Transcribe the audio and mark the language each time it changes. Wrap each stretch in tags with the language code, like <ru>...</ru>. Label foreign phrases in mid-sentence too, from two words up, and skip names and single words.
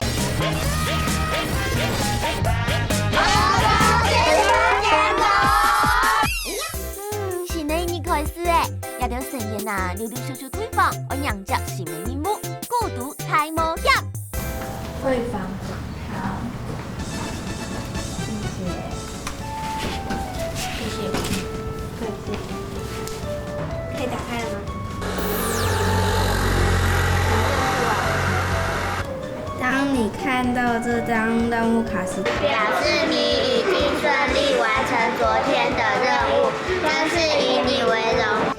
<zh>新的一年開始誒，也條成員啊，陸陸續續退房，我迎接新的任務，孤獨太冒險。退房。謝謝。开了吗？当你看到这张任务卡时，表示你已经顺利完成昨天的任务，真是以你为荣。</zh>